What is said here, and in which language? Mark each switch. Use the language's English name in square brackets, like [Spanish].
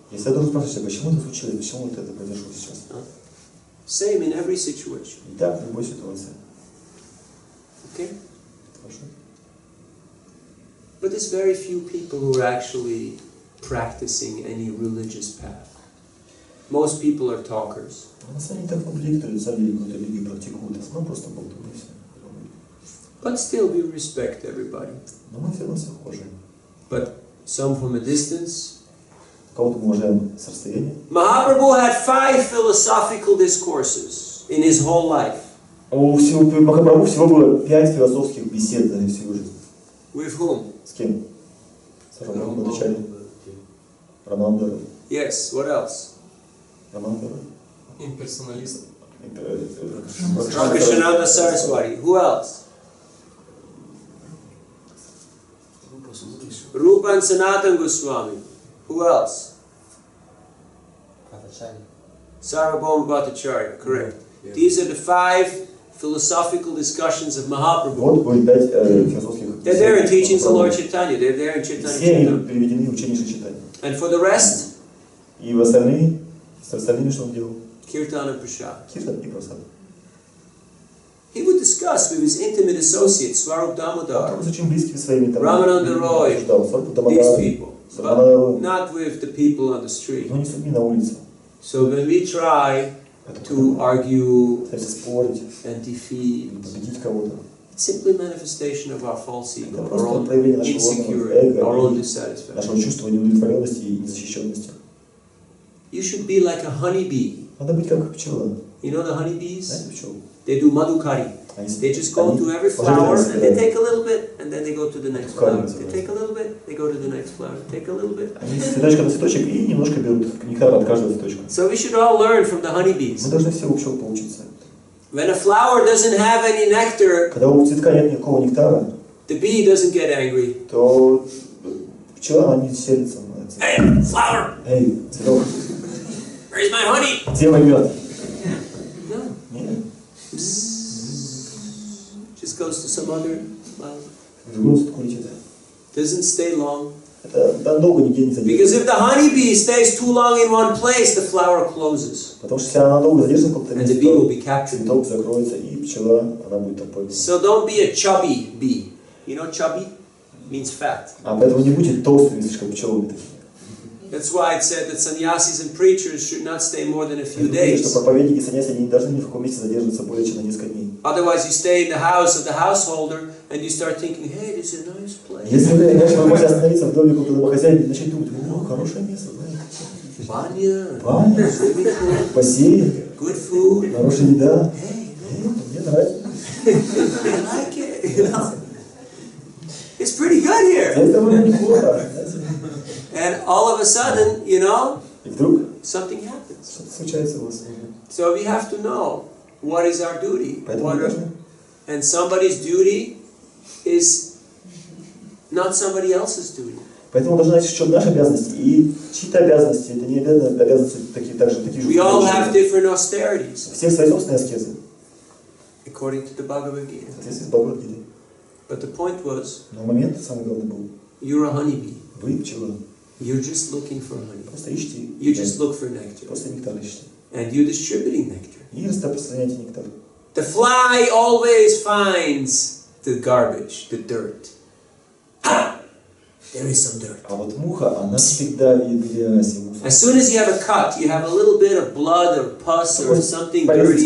[Russian] Если я должен спрашивать себя, почему это случилось, почему вот это произошло сейчас? [English] Same in every situation. [Russian] И так в любой ситуации. [English] Okay? [Russian] Хорошо? [English] But there's very few people who are actually practicing any religious path. Most people are talkers. [Russian] На самом деле так много людей, которые на самом деле какую-то религию практикуют, а основном просто болтуны все. [English] But still we respect everybody. [Russian] Но мы все равно всех уважаем. [English] But some from a distance. [Russian] Кого-то мы уважаем с расстояния. [English] Mahaprabhu had 5 philosophical discourses in his whole life. [Russian] У Махапрабху всего было 5 философских бесед за всю жизнь. [English] With whom? [Russian] С кем? С Раманандой. Раманандой. [English] Yes, what else? [Russian] Раманандой. Имперсоналист. [English] Rakshashananda Saraswati. Who else? Rupa Rupa and Sanatana Goswami. Who else? Sarvabhauma Bhattacharya, correct. Yeah. These are the 5 philosophical discussions of Mahaprabhu. [Russian] Вот будет 5 философских. [English] They're there in teachings of Lord Chaitanya. They're there in Chaitanya. [Russian] Все они приведены в учении Чайтаньи. [English] And for the rest, [Russian] И в остальные, с остальными что он делал? [English] Kirtan and Prasad. [Russian] Киртан и просад. [English] He would discuss with his intimate associates, Swarup Damodar, [Russian] Он с очень близкими своими там. [English] Ramananda Roy, these people, but not with the people on the street. [Russian] Но не с людьми на улице. [English] So when we try to argue [Russian] Пытаемся спорить, [English] and defeat, [Russian] победить кого-то. [English] it's simply manifestation of our false ego, [Russian] Это [English] our [Russian] просто [English] own [Russian] проявление нашего [English] insecurity, our own [Russian] эго, [English] dissatisfaction. [Russian] нашего чувства неудовлетворенности и незащищенности. [English] You should be like a honeybee. [Russian] Надо быть как пчела. [English] You know the honeybees? [Russian] Знаете пчелу? [English] They do madhukari. They just go to every flower and they take a little bit and then they go to the next flower. They take a little bit, they go to the next flower. Take a little bit. [Russian] Они цветочек на цветочек и немножко берут нектар от каждого цветочка. [English] So we should all learn from the honeybees. [Russian] Мы должны все у пчел поучиться. [English] When a flower doesn't have any nectar, [Russian] Когда у цветка нет никакого нектара, [English] the bee doesn't get angry. [Russian] то пчела, она не селится на цветок. [English] Hey, flower! [Russian] Эй, цветок, [English] Where's my honey? [Russian] где мой мед? [English] No. [Russian] Нет. [English] Just goes to some other flower. [Russian] В другом цветку летит. [English] Doesn't stay long. [Russian] Это долго нигде не [English] Because [Russian] задержится. [English] if the honeybee stays too long in one place, the flower closes. [Russian] Потому что если она долго задержится в каком-то [English] And the bee will [Russian] месте, [English] be captured. [Russian] цветок закроется, и пчела, она будет там поймана. [English] So don't be a chubby bee. You know chubby? Means fat. [Russian] А поэтому не будьте толстыми слишком пчелами такими. [English] That's why it said that sannyasis and preachers should not stay more than a few [Russian] Что [English] days. [Russian] проповедники и саньяси не должны ни в каком месте задерживаться более чем на несколько дней. [English] Otherwise you stay in the house of the householder and you start thinking, hey, this is a nice place. [Russian] Если вы можете остановиться в доме какого-то домохозяина и начать думать, о, хорошее место, знаете. [English] Banya, [Russian] Баня, [English] swimming pool, [Russian] бассейн, [English] good food. [Russian] хорошая еда. [English] Hey, [Russian] Мне нравится. [English] I like it, you know. It's pretty good here. [Russian] Это довольно неплохо. [English] And all of a sudden, you know, [Russian] И вдруг [English] something happens. [Russian] что-то случается у вас. [English] So we have to know what is our duty. [Russian] Поэтому мы должны. [English] And somebody's duty is not somebody else's duty. [Russian] Поэтому мы должны знать, в чем наши обязанности. И чьи-то обязанности, это не обязанности такие же. [English] We all have different austerities, [Russian] У всех свои собственные аскезы. [English] according to the Bhagavad Gita. [Russian] В соответствии с Бхагавад-гитой. [English] But the point was, [Russian] Но момент самый главный был. [English] you're a honeybee. [Russian] Вы пчела. [English] You're just looking for honey. [Russian] Просто ищите. [English] You just look for nectar. [Russian] Просто нектар ищите. [English] And you're distributing nectar. [Russian] И распространяйте нектар. [English] The fly always finds the garbage, the dirt. Ah! There is some dirt. [Russian] А вот муха, она всегда видит грязь и мусор. [English] As soon as you have a cut, you have a little bit of blood or pus or something dirty,